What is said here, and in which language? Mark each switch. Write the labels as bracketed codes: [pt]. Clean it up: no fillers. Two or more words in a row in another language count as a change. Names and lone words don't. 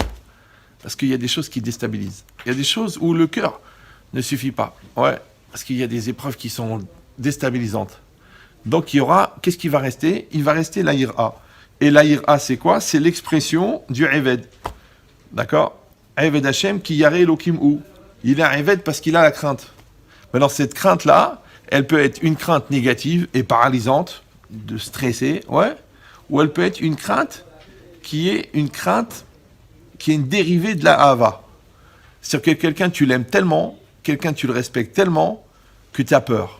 [fr] Parce qu'il y a des choses qui déstabilisent. Il y a des choses où le cœur ne suffit pas. Ouais. Parce qu'il y a des épreuves qui sont déstabilisantes. Donc il y aura, qu'est-ce qui va rester? Il va rester la ira. Et la ira, c'est quoi? C'est l'expression du Eved. D'accord? [he] עבד השם כי ירא אלוקים הוא. [fr] Il est un Eved parce qu'il a la crainte. Maintenant, cette crainte-là, elle peut être une crainte négative et paralysante, de stresser, ouais, ou elle peut être une crainte qui est une dérivée de la Ahava. C'est-à-dire que quelqu'un, tu l'aimes tellement, quelqu'un, tu le respectes tellement, que tu as peur.